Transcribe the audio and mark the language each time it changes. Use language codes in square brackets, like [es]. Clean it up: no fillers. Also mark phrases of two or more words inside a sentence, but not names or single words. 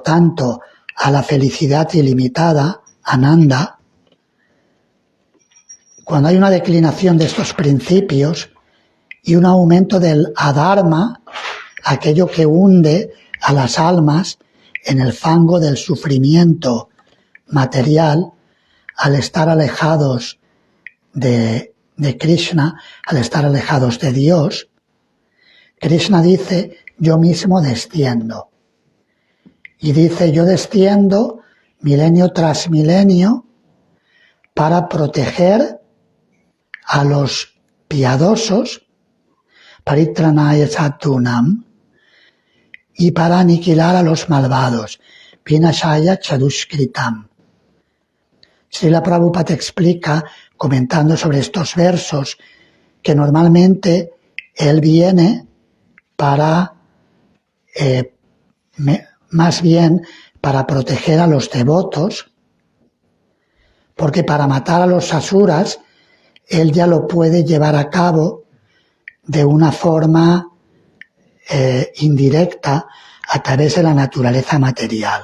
[es] tanto a la felicidad ilimitada, Ananda, cuando hay una declinación de estos principios y un aumento del adharma, aquello que hunde a las almas en el fango del sufrimiento material, al estar alejados de Krishna, al estar alejados de Dios, Krishna dice, yo mismo desciendo. Y dice, yo desciendo milenio tras milenio para proteger a los piadosos, [sa] परित्राणाय साधूनाम्, [es] y para aniquilar a los malvados, [sa] विनाशाय च दुष्कृताम्. [es] Srila Prabhupada explica, comentando sobre estos versos, que normalmente él viene para, más bien, para proteger a los devotos, porque para matar a los asuras, él ya lo puede llevar a cabo de una forma indirecta a través de la naturaleza material.